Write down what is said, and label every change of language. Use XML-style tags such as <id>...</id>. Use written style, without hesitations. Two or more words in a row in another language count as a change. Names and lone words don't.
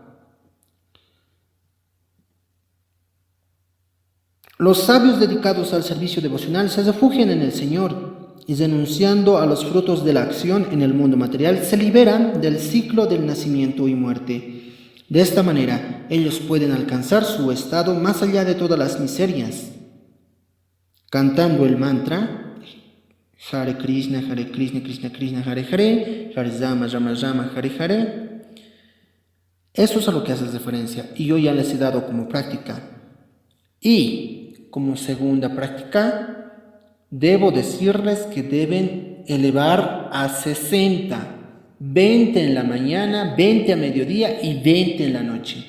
<es>Los sabios dedicados al servicio devocional se refugian en el Señor y, renunciando a los frutos de la acción en el mundo material, se liberan del ciclo del nacimiento y muerte. De esta manera, ellos pueden alcanzar su estado más allá de todas las miserias. Cantando el mantra Hare Krishna, Krishna Krishna, Hare Hare, Hare Rama, Rama Rama, Hare Hare. Eso es a lo que hace referencia y yo ya les he dado como práctica. Y como segunda práctica, debo decirles que deben elevar a 60, 20 en la mañana, 20 a mediodía y 20 en la noche.</es>